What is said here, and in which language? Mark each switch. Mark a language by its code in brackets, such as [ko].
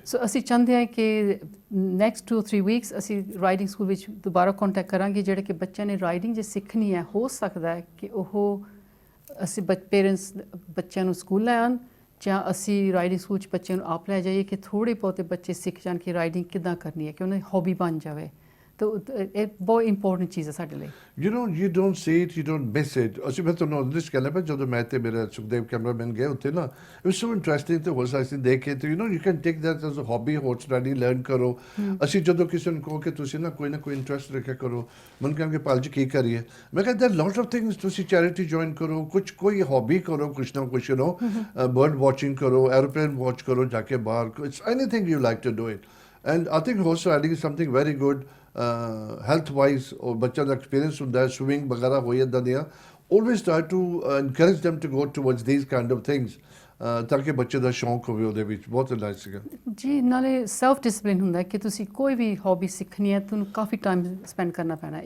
[pa] ਸੋ ਅਸੀਂ ਚਾਹੁੰਦੇ ਹਾਂ ਕਿ ਨੈਕਸਟ 2-3 ਵੀਕਸ ਅਸੀਂ ਰਾਈਡਿੰਗ ਸਕੂਲ ਵਿੱਚ ਦੁਬਾਰਾ ਕੰਟੈਕਟ ਕਰਾਂਗੇ, ਜਿਹੜੇ ਕਿ ਬੱਚਿਆਂ ਨੇ ਰਾਈਡਿੰਗ ਜੇ ਸਿੱਖਣੀ ਹੈ, ਹੋ ਸਕਦਾ ਹੈ ਕਿ ਉਹ ਅਸੀਂ ਪੇਰੈਂਟਸ ਬੱਚਿਆਂ ਨੂੰ ਸਕੂਲ ਲੈ ਆਉਣ, ਜਾਂ ਅਸੀਂ ਰਾਈਡਿੰਗ ਸਕੂਲ 'ਚ ਬੱਚਿਆਂ ਨੂੰ ਆਪ ਲੈ ਜਾਈਏ ਕਿ ਥੋੜ੍ਹੇ ਬਹੁਤੇ ਬੱਚੇ ਸਿੱਖ ਜਾਣ ਕਿ ਰਾਈਡਿੰਗ ਕਿੱਦਾਂ ਕਰਨੀ ਹੈ, ਕਿ ਉਹਨਾਂ ਦੀ ਹੌਬੀ ਬਣ ਜਾਵੇ। ਤਾਂ ਇਹ ਬਹੁਤ ਇੰਪੋਰਟੈਂਟ ਚੀਜ਼ ਹੈ ਸਾਡੇ ਲਈ। [en] you don't see it, you don't miss it। [pa] ਅਸੀਂ ਮੈਂ ਤੁਹਾਨੂੰ ਉਹਦੇ ਕਹਿਣਾ ਪਿਆ, ਜਦੋਂ ਮੈਂ ਤੇ ਮੇਰਾ ਸੁਖਦੇਵ ਕੈਮਰਾਮੈਨ ਗਏ ਉੱਥੇ ਨਾ, [en] It was so interesting. [pa] ਤੇ ਹੋਰ ਸਾਰੀ ਦੇਖ ਕੇ ਤੇ [en] you can take that as a hobby, horse riding learn ਕਰੋ। [pa] ਅਸੀਂ ਜਦੋਂ ਕਿਸੇ ਨੂੰ ਕਹੋ ਕਿ ਤੁਸੀਂ ਨਾ ਕੋਈ ਇੰਟਰਸਟ ਰੱਖਿਆ ਕਰੋ, ਮੈਨੂੰ ਕਹਿੰਗੇ ਪਾਲ ਜੀ ਕੀ ਕਰੀਏ, ਮੈਂ ਕਹਿੰਦਾ [en] lot of things, [pa] ਤੁਸੀਂ ਚੈਰਿਟੀ ਜੁਆਇਨ ਕਰੋ, ਕੋਈ ਹੌਬੀ ਕਰੋ, ਕੁਛ ਨਾ ਕੁਛ ਬਰਡ ਵਾਚਿੰਗ ਕਰੋ, ਐਰੋਪਲੇਨ ਵਾਚ ਕਰੋ ਜਾ ਕੇ ਬਾਹਰ, [en] It's anything you like to do it. And I think horse riding is something very good health wise. [pa] ਔਰ ਬੱਚਿਆਂ ਦਾ ਐਕਸਪੀਰੀਅੰਸ ਹੁੰਦਾ ਹੈ, ਸਵਿਮਿੰਗ ਵਗੈਰਾ ਹੋਈ ਇੱਦਾਂ ਦੀਆਂ। [en] always try to encourage them to go towards these kind of things, [pa] ਤਾਂ ਕਿ ਬੱਚੇ ਦਾ ਸ਼ੌਂਕ ਹੋਵੇ ਉਹਦੇ ਵਿੱਚ। ਬਹੁਤ ਨਾਈਸ ਸੀਗਾ ਜੀ। ਨਾਲੇ ਸੈਲਫ ਡਿਸਪਲਿਨ ਹੁੰਦਾ ਕਿ ਤੁਸੀਂ ਕੋਈ ਵੀ ਹੌਬੀ ਸਿੱਖਣੀ ਹੈ, ਤੁਹਾਨੂੰ ਕਾਫੀ ਟਾਈਮ ਸਪੈਂਡ ਕਰਨਾ ਪੈਣਾ।